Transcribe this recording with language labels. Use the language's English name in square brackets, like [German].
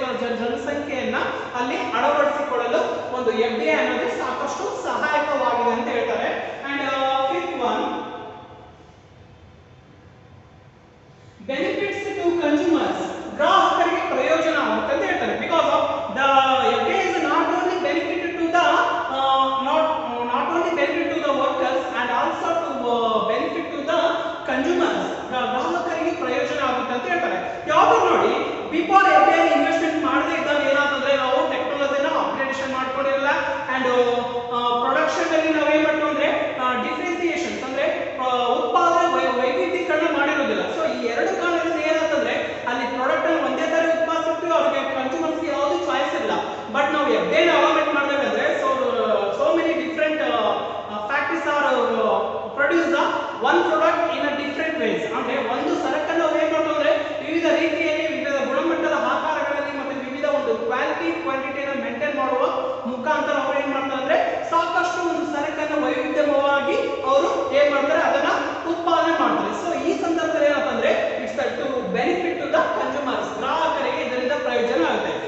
[Kannada] ಜನಸಂಖ್ಯೆಯನ್ನ ಅಲ್ಲಿ ಅಳವಡಿಸಿಕೊಳ್ಳಲು ಒಂದು FDI ಅನ್ನೋದು ಸಾಕಷ್ಟು ಸಹಾಯಕವಾಗಿದೆ ಅಂತ ಹೇಳ್ತಾರೆ. [English] and fifth one, benefits to consumers, [Kannada] ಗ್ರಾಹಕರಿಗೆ ಪ್ರಯೋಜನ ಆಗುತ್ತೆ ಅಂತ ಹೇಳ್ತಾರೆ. [English] because of the FDI is not only benefit to the not only benefit to the workers and also to benefit to the consumers, [Kannada] ಗ್ರಾಹಕರಿಗೆ ಪ್ರಯೋಜನ ಆಗುತ್ತೆ ಅಂತ ಹೇಳ್ತಾರೆ. ಯಾವುದು ನೋಡಿ, ಬಿಫೋರ್ FDI ಇನ್ವೆಸ್ಟ್ಮೆಂಟ್ ಮಾಡದೇ ಇದ್ದಾಗ ಏನಾಗ್ತಂದ್ರೆ ನಾವು ಟೆಕ್ನಾಲಜಿನ ಅಪ್ಗ್ರೇಡೇಷನ್ ಮಾಡ್ಕೊಂಡಿರಲ್ಲ ಅಂಡ್ ಪ್ರೊಡಕ್ಷನ್ ಅಲ್ಲಿ ನಾವು ಏನ್ ಮಾಡ್ತೀವಿ ಅಂದ್ರೆ ಡಿಫ್ರೆನ್ಸಿಯೇಷನ್ ಅಂದ್ರೆ ಉತ್ಪಾದನೆ ವೈವಿಧ್ಯೀಕರಣ ಮಾಡಿರೋದಿಲ್ಲ. ಸೊ ಈ ಎರಡು ಕಾರಣದಿಂದ ಏನಾಗ್ತಂದ್ರೆ ಅಲ್ಲಿ ಪ್ರಾಡಕ್ಟ್ ಅನ್ನು ಒಂದೇ ತರ ಉತ್ಪಾದಿಸ್ತೀವಿ, ಅವ್ರಿಗೆ ಕನ್ಸ್ಯೂಮರ್ಸ್ ಗೆ ಯಾವುದು ಚಾಯ್ಸ್ ಇಲ್ಲ. ಬಟ್ ನಾವು FDI ಅಲೋಮೆಂಟ್ ಮಾಡಬೇಕಾದ್ರೆ [English] so many different factories are produce the one product in a different ways. [Kannada] ಅಂದ್ರೆ ಒಂದು ಸರಕನ್ನು ನಾವು ಏನ್ ಮಾಡ್ತೀವಿ ಅಂದ್ರೆ ವಿವಿಧ ರೀತಿಯಲ್ಲಿ ವಿವಿಧ ಗುಣಮಟ್ಟದ ಆಕಾರಗಳಲ್ಲಿ ಮತ್ತೆ ವಿವಿಧ ಒಂದು ಕ್ವಾಂಟಿಟಿಯನ್ನು ಮೇಂಟೈನ್ ಮಾಡುವ ಮುಖಾಂತರ ಅವರು ಏನ್ ಮಾಡ್ತಾರೆ ಅಂದ್ರೆ ಸಾಕಷ್ಟು ಒಂದು ಸರಕನ್ನು ವೈವಿಧ್ಯಮಯವಾಗಿ ಅವರು ಏನ್ ಮಾಡ್ತಾರೆ ಅದನ್ನ ಉತ್ಪಾದನೆ ಮಾಡ್ತಾರೆ. ಸೊ ಈ ಸಂದರ್ಭದಲ್ಲಿ ಏನಂತಂದ್ರೆ [English] it's to benefit to the consumers, [Kannada] ಗ್ರಾಹಕರಿಗೆ ಇದರಿಂದ ಪ್ರಯೋಜನ ಆಗುತ್ತೆ.